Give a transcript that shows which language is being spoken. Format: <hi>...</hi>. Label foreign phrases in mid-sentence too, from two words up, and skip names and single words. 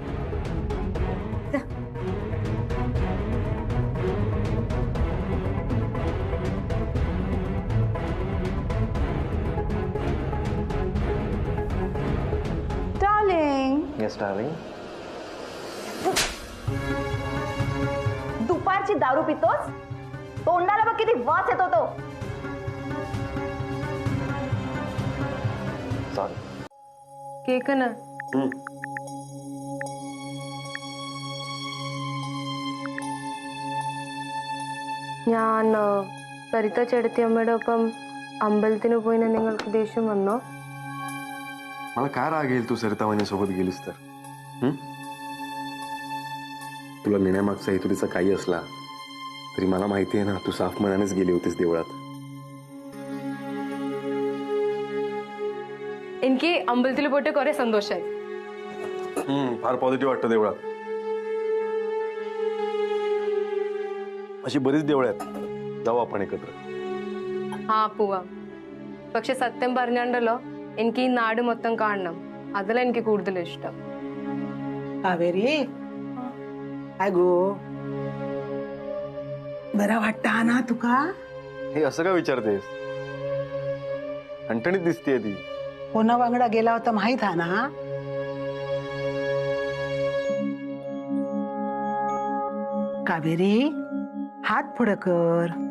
<mr>डार्लिंग.</mr> <en>Yes darling.</en> <mr>दुपारची दारू पितोस, तोंडाला बघ किती वास येतो तो. सॉरी.</mr> <ml>കേക്കണ ഞാൻ സരിത ചെടുത്തിയമ്മയുടെ ഒപ്പം അമ്പലത്തിന് പോയിന് നിങ്ങൾക്ക് ദേഷ്യം വന്നോ?</ml> <mr>मला काय राग येईल तू सरिता वहिनी सोबत गेलीस तर? तुला नेण्यामागचा हेतू तिचा काही असला तरी मला माहिती आहे ना, तू साफ मनानेच गेली होतीस देवळात.</mr> <ml>എനിക്ക് അമ്പലത്തിൽ പോയിട്ട് കുറെ സന്തോഷായി.</ml> <mr>फार पॉझिटिव्ह वाटतं देवळात. अशी बरीच देवळं आहेत, जाऊ आपण एकत्र.</mr> <ml>ആ പോവാം. പക്ഷെ സത്യം പറഞ്ഞാണ്ടല്ലോ എനിക്ക് ഈ നാട് മൊത്തം കാണണം. അതിലാ എനിക്ക് കൂടുതൽ ഇഷ്ടം.</ml> <mr>कावेरी काय गो बरा वाटता ना तुका? हे असं का विचारतेस? ठणठणीत दिसतीये ती. कोणा वांगडा गेला होता माहित आहे ना? कावेरी हात पुढं कर.</mr>